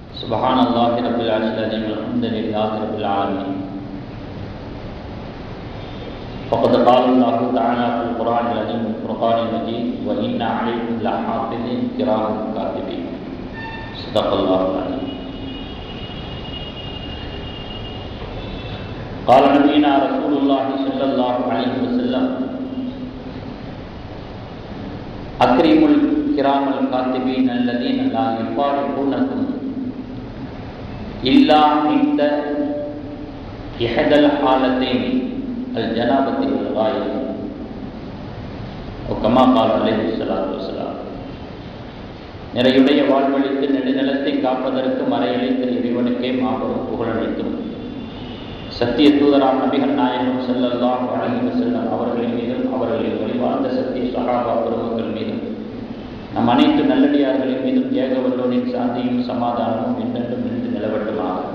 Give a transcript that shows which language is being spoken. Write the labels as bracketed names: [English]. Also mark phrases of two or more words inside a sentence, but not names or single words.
[Arabic] سبحان الله رب العرش العظيم الحمد لله رب العالمين. فقد قال الله تعالى في القرآن العظيم والفرقان المجيد وإن عليكم لحافظين كراما كاتبين. صدق الله العظيم. قال نبينا رسول الله صلى الله عليه وسلم أكرموا الكرام الكاتبين الذين لا يفارقونكم إلا عند إحدى الحالتين الجنابة والغائب وكما قال عليه الصلاة والسلام. [Tamil] நிறையுடைய வாழ்வழித்து நெடுநிலத்தை காப்பதற்கு மறையளித்த இறைவனுக்கே மாபெரும் புகழனைத்தும் சத்திய தூதராம் நபிகள் நாயகம் [Arabic] صلى الله عليه وسلم [Tamil] அவர்களின் மீதும் அவர்களின் வழிவாழ்ந்த சத்திய சஹாபா பெருமக்கள் மீதும் நம் அனைத்து நல்லடியார்களின் மீதும் ஏக வல்லோனின் சாந்தியும் சமாதானமும் என்றென்றும் நின்று நிலவட்டுமாக.